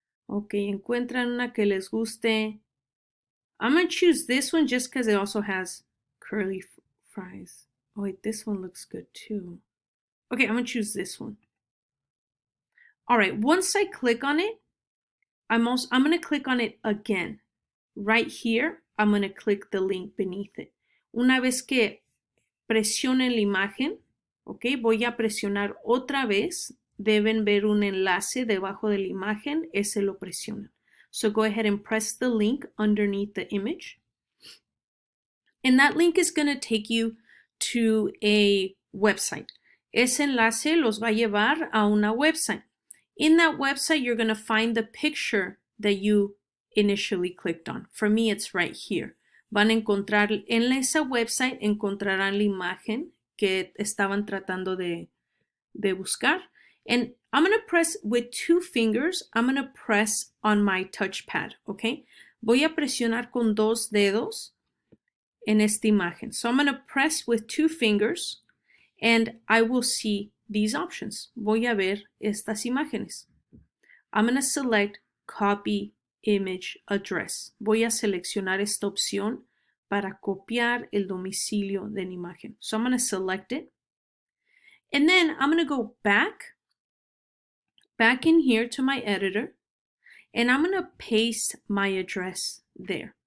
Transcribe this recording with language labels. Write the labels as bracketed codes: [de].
[es] Ok, encuentran una que les guste. [en] I'm going to choose this one just because it also has curly fries. Oh, wait, this one looks good too. Okay, I'm going to choose this one. All right, once I click on it, I'm going to click on it again. Right here, I'm going to click the link beneath it. [es] Una vez que presione la imagen, ok, voy a presionar otra vez. Deben ver un enlace debajo de la imagen, ese lo presionan. [en] So go ahead and press the link underneath the image. And that link is going to take you to a website. [es] Ese enlace los va a llevar a una website. [en] In that website, you're going to find the picture that you initially clicked on. For me, it's right here. [es] Van a encontrar, en esa website encontrarán la imagen que estaban tratando de buscar. [en] And I'm going to press with 2 fingers, I'm going to press on my touchpad, okay? [es] Voy a presionar con 2 dedos en esta imagen. [en] So I'm going to press with 2 fingers and I will see these options. [es] Voy a ver estas imágenes. [en] I'm going to select copy image address. [es] Voy a seleccionar esta opción para copiar el domicilio de la imagen. [en] So I'm going to select it. And then I'm going to go back in here to my editor, and I'm going to paste my address there.